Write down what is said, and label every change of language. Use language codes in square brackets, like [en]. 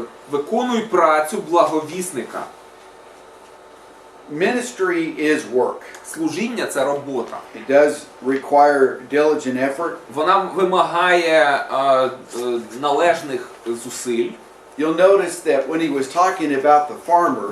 [uk] Виконуй працю благовісника. [en] Ministry is work. [uk] Служіння – це робота. [en] It does require diligent effort. [uk] Вона вимагає належних зусиль. [en] You'll notice that when he was talking about the farmer,